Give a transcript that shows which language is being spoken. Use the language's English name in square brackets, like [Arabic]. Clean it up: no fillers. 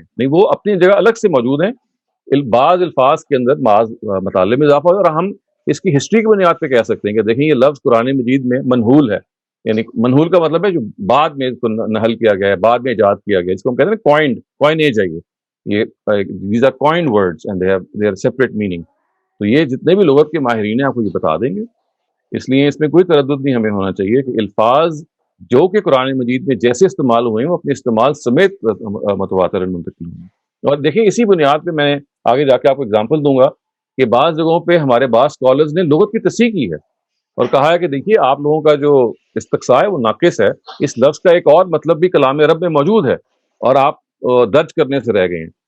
[Urdu] نہیں, وہ اپنی جگہ الگ سے موجود ہیں. بعض الفاظ کے اندر مطالعے میں اضافہ ہوا, اور ہم اس کی ہسٹری کی بنیاد پہ کہہ سکتے ہیں کہ دیکھیں یہ لفظ قرآن مجید میں منحول ہے. یعنی منحول کا مطلب ہے جو بعد میں اس کو نحل کیا گیا ہے, بعد میں ایجاد کیا گیا, جس کو ہم کہتے ہیں کوائنیج ہے. [English] یہ these are coined words and they are separate meaning. [Urdu] تو یہ جتنے بھی لغت کے ماہرین ہیں آپ کو یہ بتا دیں گے. اس لیے اس میں کوئی تردد نہیں ہمیں ہونا چاہیے کہ الفاظ جو کہ قرآن مجید میں جیسے استعمال ہوئے ہیں وہ اپنے استعمال سمیت متواتر منتقل ہوئے ہیں. اور دیکھیں اسی بنیاد پہ میں آگے جا کے آپ کو اگزامپل دوں گا کہ بعض جگہوں پہ ہمارے بعض اسکالرز نے لغت کی تصحیح کی ہے اور کہا ہے کہ دیکھیے آپ لوگوں کا جو استقصاء ہے وہ ناقص ہے, اس لفظ کا ایک اور مطلب بھی کلام عرب میں موجود ہے اور آپ درج کرنے سے رہ گئے ہیں.